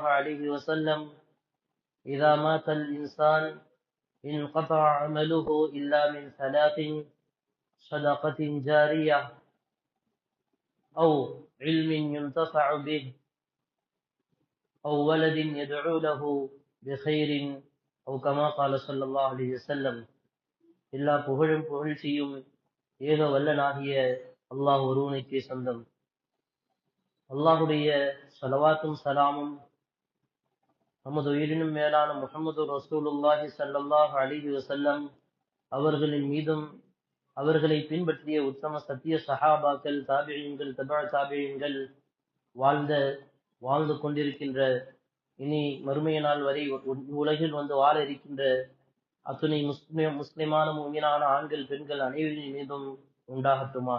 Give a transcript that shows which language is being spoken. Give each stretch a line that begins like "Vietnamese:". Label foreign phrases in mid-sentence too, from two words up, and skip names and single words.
Arabic: عليه وسلم إذا مات الإنسان انقطع عمله إلا من ثلاث صدقة جارية أو علم ينتفع به أو ولد يدعو له بخير أو كما قال صلى الله عليه وسلم
Tamil: எல்லா புகழும் புகழ்ச்சியும் ஏக வல்லனாகிய அல்லாஹ் ஒருவனுக்கே சொந்தம். அல்லாஹுடைய ஸலவாத்தும் சலாமும் நமது உயிரினும் மேலான முஹம்மது
Arabic: رسول الله صلى الله عليه وسلم
Tamil: அவர்களின் மீதும் அவர்களை பின்பற்றிய உத்தம சத்திய சஹாபாக்கள் தாபிஈன்கள் தபா தாபிஈன்கள் வாழ்ந்து கொண்டிருக்கின்ற இனி மறுமைய நாள் வரை உலகில் வந்து வாழ இருக்கின்ற அத்துணை முஸ்லிமான முஃமினான ஆண்கள் பெண்கள் அனைவரின் மீதும் உண்டாகட்டுமாக.